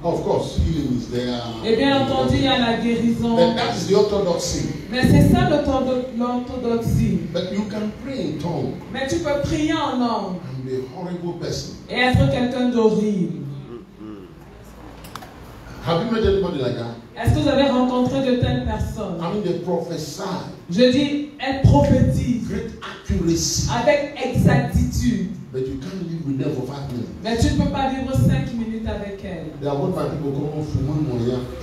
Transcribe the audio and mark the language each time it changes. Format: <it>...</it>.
<en>Of course, healing is there.</en> <fr>Et bien entendu, il y a la guérison.</fr> <en>But that is the orthodoxy.</en> <fr>Mais c'est ça l'orthodoxie.</fr> <en>But you can pray in tongues</en> <fr>Mais tu peux prier en langue</fr> <en>and be a horrible person.</en> <fr>et être quelqu'un d'horrible.</fr> <en>Have you met anybody like that?</en> <fr>Est-ce que vous avez rencontré de telles personnes?</fr> <en>I mean, they prophesy,</en> <fr>Je dis, elles prophétisent</fr> <en>great accuracy,</en> <fr>avec exactitude.</fr> <en>but you can't live with them for 5 minutes.</en> <fr>Mais tu ne peux pas vivre 5 minutes avec elles.</fr> <en>They are what my people call fumi moya.</en>